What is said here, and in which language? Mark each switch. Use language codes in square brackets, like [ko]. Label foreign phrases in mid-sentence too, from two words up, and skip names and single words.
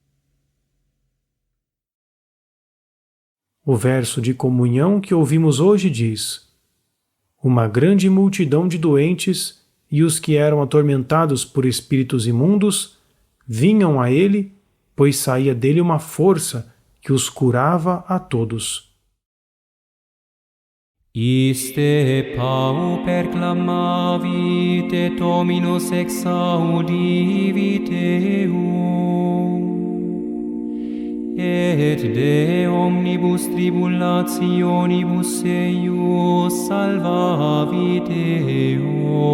[pt] O verso de comunhão que ouvimos hoje diz: uma grande multidão de doentes e os que eram atormentados por espíritos imundos vinham a ele, pois saía dele uma força que os curava a todos. [la] Iste pauper clamavit et Dominus exaudivit eum, et de omnibus tribulationibus eius salvavit eum.